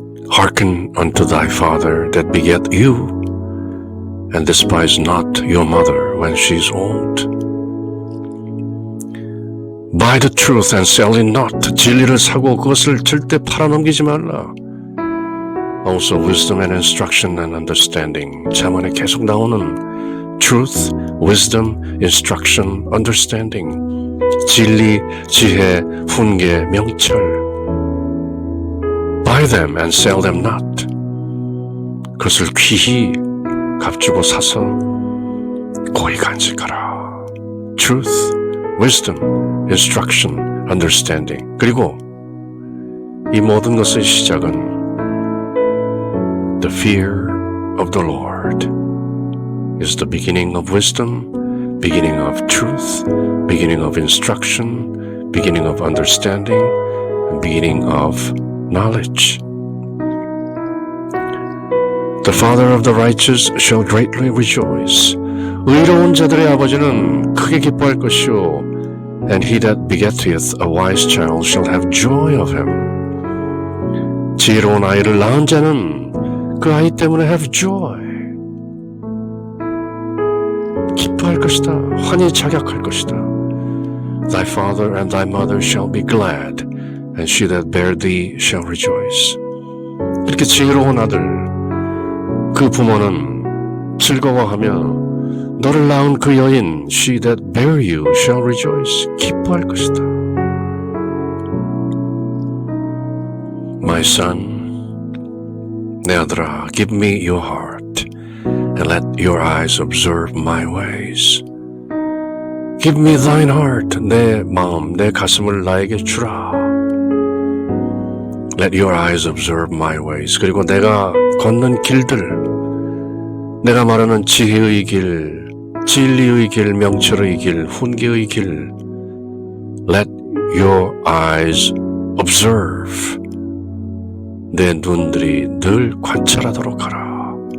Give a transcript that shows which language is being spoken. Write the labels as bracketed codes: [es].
[en] Hearken unto thy father that begat you, and despise not your mother when she is old. Buy the truth and sell it not. [ko] 진리를 사고 그것을 절대 팔아넘기지 말라. [en] Also wisdom and instruction and understanding. [ko] 잠언에 계속 나오는 [en] truth, wisdom, instruction, understanding. [ko] 진리, 지혜, 훈계, 명철. [en] Buy them and sell them not. [ko] 그것을 귀히 값주고 사서 고이 간직하라. [en] Truth, wisdom, instruction, understanding. [ko] 그리고 이 모든 것의 시작은 [en] the fear of the Lord is the beginning of wisdom, beginning of truth, beginning of instruction, beginning of understanding, and beginning of knowledge. The father of the righteous shall greatly rejoice. [ko] 의로운 자들의 아버지는 크게 기뻐할 것이요. [en] And he that begetteth a wise child shall have joy of him. [ko] 지혜로운 아이를 낳은 자는 그 아이 때문에 [en] have joy. [ko] 기뻐할 것이다. 환히 자격할 것이다. [en] Thy father and thy mother shall be glad, and she that bare thee shall rejoice. [ko] 이렇게 지혜로운 아들, 그 부모는 즐거워하며 너를 낳은 그 여인 [en] she that bare you shall rejoice. [ko] 기뻐할 것이다. [en] My son, [ko] 내 아들아, [en] give me your heart and let your eyes observe my ways. Give me thine heart, [ko] 내 마음, 내 가슴을 나에게 주라. [en] Let your eyes observe my ways. [ko] 그리고 내가 걷는 길들, 내가 말하는 지혜의 길, 진리의 길, 명철의 길, 훈계의 길. [en] Let your eyes observe. [ko] 내 눈들이 늘 관찰하도록 하라.